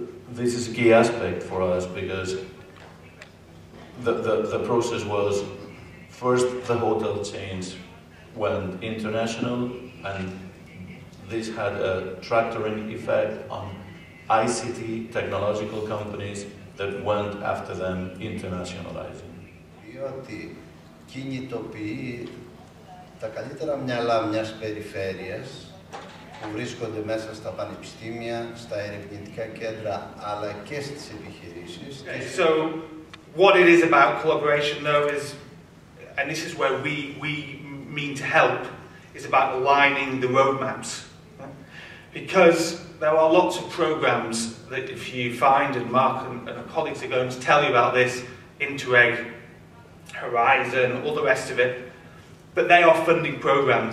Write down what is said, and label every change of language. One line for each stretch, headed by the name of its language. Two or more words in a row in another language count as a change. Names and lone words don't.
English: This is a key aspect for us because the process was first the hotel chains went international, and this had a tractoring effect on ICT technological companies that went after them internationalizing.
Greek: Διότι κινητοποιεί τα καλύτερα μυαλά μιας περιφέρειας που βρίσκονται μέσα στα πανεπιστήμια, στα ερευνητικά κέντρα, αλλά και στις επιχειρήσεις.
English: So, what it is about collaboration, though, is, and this is where we mean to help, is about aligning the roadmaps. Because there are lots of programs that if you find, and Mark and our colleagues are going to tell you about this, Interreg, Horizon, all the rest of it, but they are funding programs.